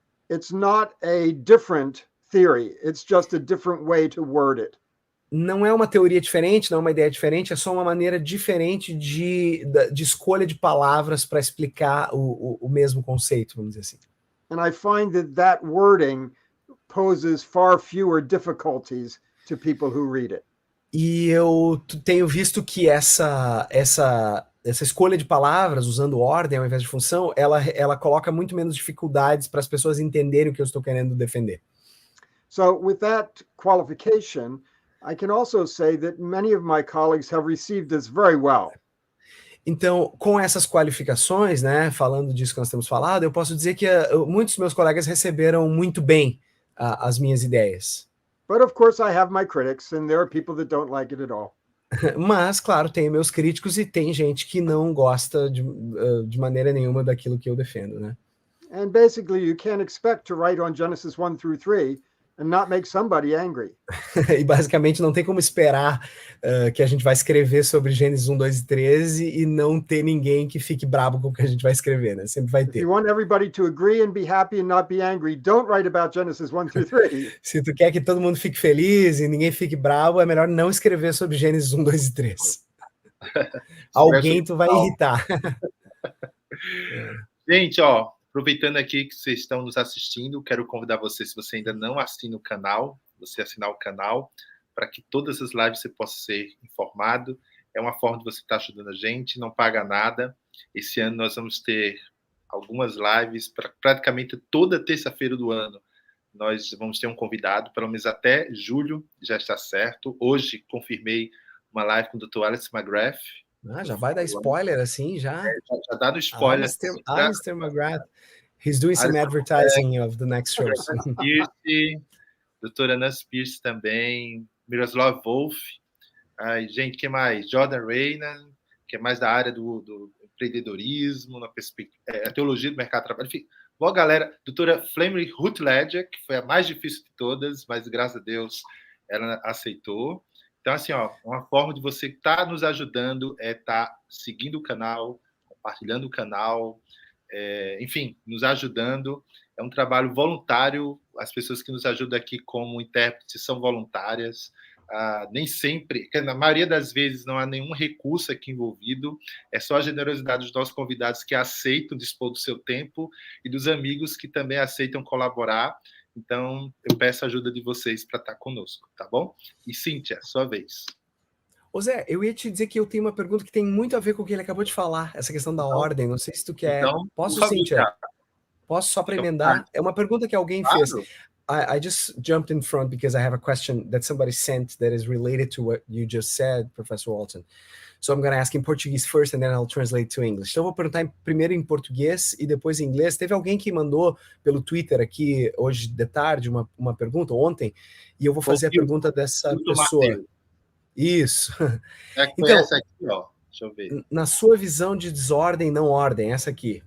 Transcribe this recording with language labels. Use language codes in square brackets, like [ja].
[en] It's not a different theory. It's just a different way to word it. [pt] Não é uma teoria diferente, não é uma ideia diferente, é só uma maneira diferente de escolha de palavras para explicar o mesmo conceito, vamos dizer assim. [en] And I find that wording poses far fewer difficulties to people who read it. [pt] E eu tenho visto que essa escolha de palavras, usando ordem ao invés de função, ela coloca muito menos dificuldades para as pessoas entenderem o que eu estou querendo defender. [en] So with that qualification, I can also say that many of my colleagues have received this very well. [pt] Então, com essas qualificações, né, falando disso que nós temos falado, eu posso dizer que muitos dos meus colegas receberam muito bem as minhas ideias. [en] But of course I have my critics, and there are people that don't like it at all. [pt] Mas, claro, tem meus críticos e tem gente que não gosta de maneira nenhuma daquilo que eu defendo, né? [en] And basically you can't expect to write on Genesis 1 through 3 and not make somebody angry. [pt] E basicamente não tem como esperar que a gente vai escrever sobre Gênesis 1, 2 e 13 e não ter ninguém que fique bravo com o que a gente vai escrever, né? Sempre vai ter. [en] If you want everybody to agree and be happy and not be angry, don't write about Genesis 1 through 3. [pt] Se tu quer que todo mundo fique feliz e ninguém fique bravo, é melhor não escrever sobre Gênesis 1, 2 e 3. Alguém tu vai irritar. Gente, ó, aproveitando aqui que vocês estão nos assistindo, quero convidar você, se você ainda não assina o canal, você assinar o canal, para que todas as lives você possa ser informado. É uma forma de você estar ajudando a gente, não paga nada. Esse ano nós vamos ter algumas lives, para praticamente toda terça-feira do ano. Nós vamos ter um convidado, pelo menos até julho, já está certo. Hoje confirmei uma live com o Dr. Alex McGrath. Já vai dar spoiler assim, já? Já dá no spoiler. Alistair McGrath. [en] He's doing some advertising of the next shows. [pt] Doutora Nancy Pierce também, Miroslav Wolf, gente, que mais? Jordan Reyna, que é mais da área do empreendedorismo, na a teologia do mercado de trabalho. Enfim, boa galera. Doutora Flamey Rutledger, que foi a mais difícil de todas, mas graças a Deus ela aceitou. Então, assim, ó, uma forma de você estar nos ajudando é estar seguindo o canal, compartilhando o canal, enfim, nos ajudando. É um trabalho voluntário. As pessoas que nos ajudam aqui como intérpretes são voluntárias. Nem sempre, na maioria das vezes, não há nenhum recurso aqui envolvido. É só a generosidade dos nossos convidados que aceitam dispor do seu tempo e dos amigos que também aceitam colaborar. Então, eu peço a ajuda de vocês para estar conosco, tá bom? E Cíntia, sua vez. Ô Zé, eu ia te dizer que eu tenho uma pergunta que tem muito a ver com o que ele acabou de falar, essa questão da ordem. Não sei se tu quer. Então, posso, Cíntia? Posso só para emendar? É uma pergunta que alguém fez. [en] I just jumped in front because I have a question that somebody sent that is related to what you just said, Professor Walton. So I'm going to ask in Portuguese first and then I'll translate to English. [pt] Então eu vou perguntar primeiro em português e depois em inglês. Teve alguém que mandou pelo Twitter aqui hoje de tarde uma pergunta, ontem, e eu vou fazer a pergunta dessa pessoa. Mateus. Isso. Então, essa aqui, ó. Deixa eu ver. Na sua visão de desordem, não ordem, essa aqui.